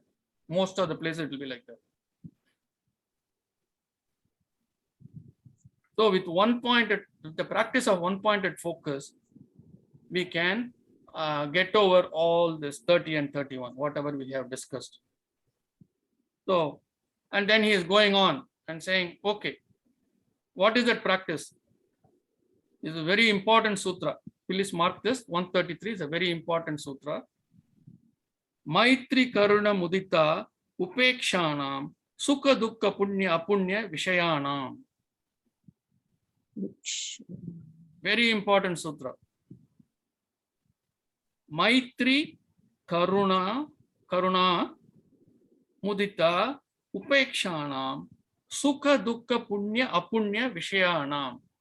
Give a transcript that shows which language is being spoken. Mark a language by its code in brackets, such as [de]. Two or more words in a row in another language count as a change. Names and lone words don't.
[en] Most of the places it will be like that. So with the practice of one pointed focus, we can get over all this 30 and 31, whatever we have discussed. So, and then he is going on and saying, okay, what is that practice? This is a very important sutra. Please mark this. 133 is a very important sutra. [sa] Maitri Karuna Mudita Upekshanam Sukha Dukkha Punya Apunya Vishayanam. [en] Very important sutra. [sa] Maitri Karuna Mudita Upekshanam Sukha Dukkha Punya Apunya Vishayanam.